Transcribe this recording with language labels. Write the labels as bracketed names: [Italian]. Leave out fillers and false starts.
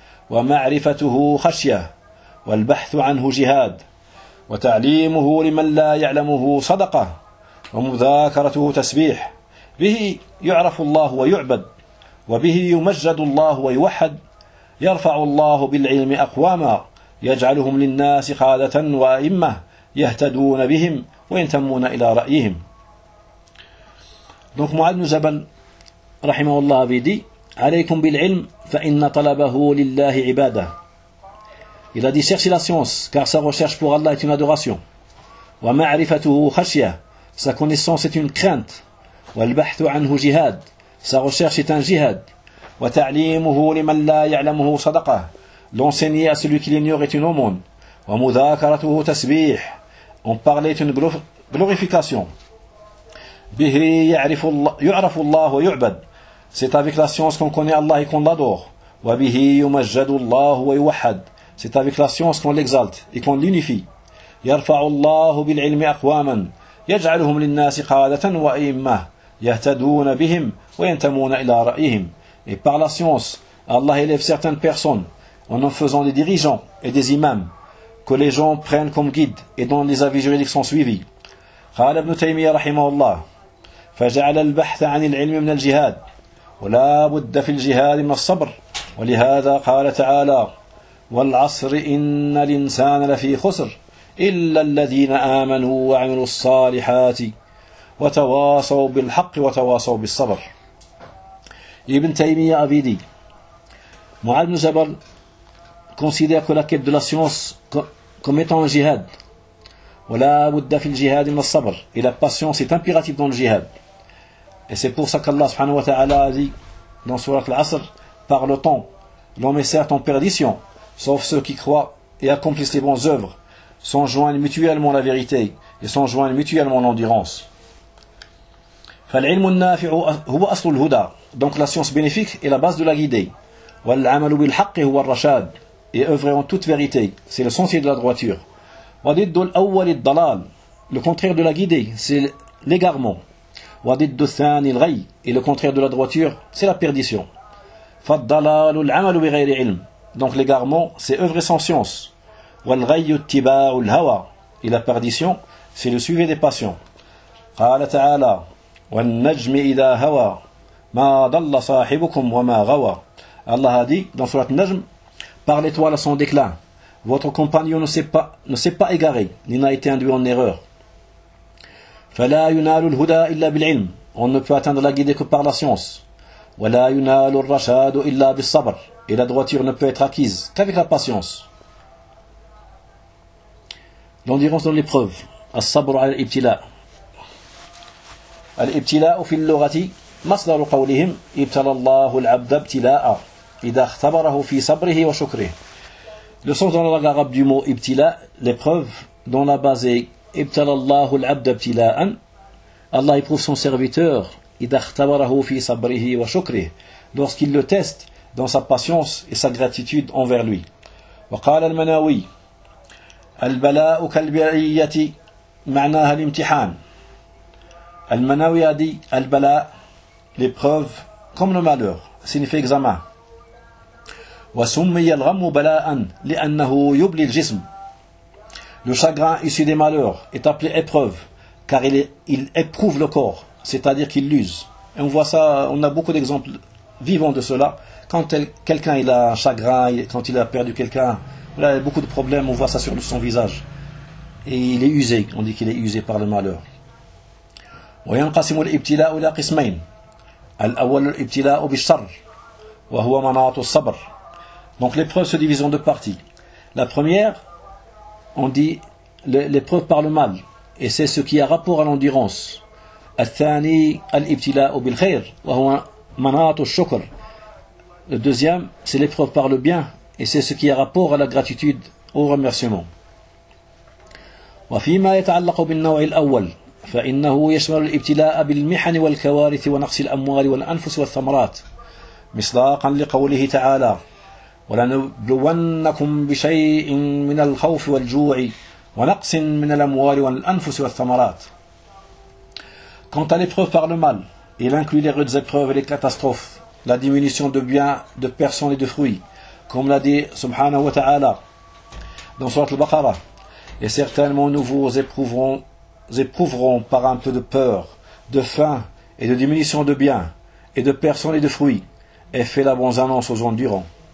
[Arabic] wa ma'rifatuhu khashyah, wal bahthu anhu jihad, wa ta'limuhu liman la ya'lamuhu sadaqah, wa mudhakaratuhu tasbih. » به يعرف الله ويعبد وبه يمجد الله ويوحد يرفع الله بالعلم أقواما يجعلهم للناس قادة وأئمة يهتدون بهم وينتمون إلى رأيهم. [French] Donc [Arabic] Mu'ad ibn Jabal رحمه الله [French] avait dit [Arabic] عليكم بالعلم فإن طلبه لله عبادة. [French] Il a dit cherchez la science car sa recherche pour Allah est une adoration. [Arabic] ومعرفته خشية, [French] sa connaissance est une crainte. [Arabic] والبحث عنه جهاد, [French] sa recherche est un jihad. [Arabic] وتعليمه لمن لا يعلمه صدقة, [French] l'enseigner à celui qui l'ignore est une aumône. [Arabic] ومذاكرته تسبيح, [French] on parlait une glorification. [Arabic] به يعرف الله ويعبد, [French] c'est avec la science qu'on connaît Allah et qu'on l'adore. [Arabic] وبه يمجد الله ويوحد, [French] c'est avec la science qu'on l'exalte et qu'on l'unifie. [Arabic] يرفع الله بالعلم أقواما يجعلهم للناس قادة وأئمة يَهْتَدُونَ بِهِمْ وَيَنْتَمُونَ إِلَىٰ رَأِيهِمْ. [French] Et par la science, Allah élève certaines personnes en en faisant des dirigeants et des imams que les gens prennent comme guides et dont les avis juridiques sont suivis. [Arabic] قال ابن تيمية رحمه الله فجعل البحث عن العلم من الجهاد ولا بد في الجهاد من الصبر ولهذا قال تعالى والعصر إن الإنسان لفي خسر إلا الذين آمنوا وعملوا الصالحات وتواصوا بالحق وتواصوا بالصبر. [French] Ibn Taymiyyah avait dit, Mu'ad ibn Jabal considère que la quête de la science comme étant un jihad. [Arabic] وَلَا بُدَّ فِي الْجِهَادِ مِنَ الصَّبْرِ. [French] Et la patience est impérative dans le jihad. Et c'est pour ça qu'Allah subhanahu wa ta'ala a dit dans surat al-Asr, par le temps, l'homme est certes en perdition, sauf ceux qui croient et accomplissent les bonnes œuvres, s'en joignent mutuellement la vérité et s'en joignent mutuellement l'endurance. [Arabic] فالعلم النافع هو أصل الهدى. [French] Donc la science bénéfique est la base de la guidée. [Arabic] والعمل بالحق هو الرشاد. [French] Et œuvrer en toute vérité, c'est le sentier de la droiture. [Arabic] وضد الأول الضلال. [French] Le contraire de la guidée, c'est l'égarement. [Arabic] وضد الثاني الغي. [French] Et le contraire de la droiture, c'est la perdition. [Arabic] فالضلال العمل بغير علم. [French] Donc l'égarement, c'est œuvrer sans science. [Arabic] والغي اتباع الهوى. [French] Et la perdition, c'est le suivi des passions. [Arabic] قال تعالى والنجم إذا هوى ما ضل صاحبكم وما غوى. [French] Allah a dit dans surat Najm, par l'étoile à son déclin, votre compagnon ne s'est pas égaré ni n'a été induit en erreur. [Arabic] فلا ينال الهدى إلا بالعلم. [French] On ne peut atteindre la guidée que par la science. [Arabic] ولا ينال الرشاد إلا بالصبر. [French] Et la droiture ne peut être acquise qu'avec la patience. l'endurance dans l'épreuve. [Arabic] الصبر على الابتلاء. الابتلاء في اللغة مصدر قولهم ابتلى الله العبد ابتلاء إذا اختبره في صبره وشكره. [French] Le sens dans la langue arabe du mot ibtila, l'épreuve, dont la base est [Arabic] ibtalallahu al-abd ibtila'an, [French] Allah éprouve son serviteur, [Arabic] idakhtabarahu fi sabrihi wa shukrihi, [French] lorsqu'il le teste dans sa patience et sa gratitude envers lui. [Arabic] Wa qala al-manawi, al-bala'u kalbi'iyyati, ma'naha l'imtihan. [French] Al-manawi a dit, al-bala', l'épreuve, comme le malheur, signifie examen. [Arabic] وسمي الغم بلاء لأنه يبلي الجسم. [French] Le chagrin issu des malheurs est appelé épreuve car il éprouve le corps, c'est-à-dire qu'il l'use. Et on voit ça, on a beaucoup d'exemples vivants de cela. Quand quelqu'un il a un chagrin, quand il a perdu quelqu'un, il a beaucoup de problèmes, on voit ça sur son visage. Et il est usé, on dit qu'il est usé par le malheur. [Arabic] وينقسم الابتلاء إلى قسمين. الأول الابتلاء بالشر وهو مناعة الصبر. [French] Donc l'épreuve se divise en deux parties. La première, on dit l'épreuve par le mal, et c'est ce qui a rapport à l'endurance. [Arabic] الثاني الابتلاء بالخير وهو مناعة الشكر. [French] Le deuxième, c'est l'épreuve par le bien, et c'est ce qui a rapport à la gratitude, au remerciement. [Arabic] وفيما يتعلق بالنوع الأول فإنه يشمل الابتلاء بالمحن والكوارث ونقص الأموال والأنفس والثمرات مصداقا لقوله تعالى ولنبلونكم بشيء من الخوف والجوع ونقص من الأموال والأنفس والثمرات. [French] Quant à l'épreuve par le mal, il inclut les rudes épreuves et les catastrophes, la diminution de biens, de personnes et de fruits, comme l'a dit Subhanahu wa Ta'ala dans Sourate al-Baqarah. Et certainement nous vous éprouverons par un peu de peur, de faim et de diminution de biens et de personnes et de fruits, et fait la bonne annonce aux endurants.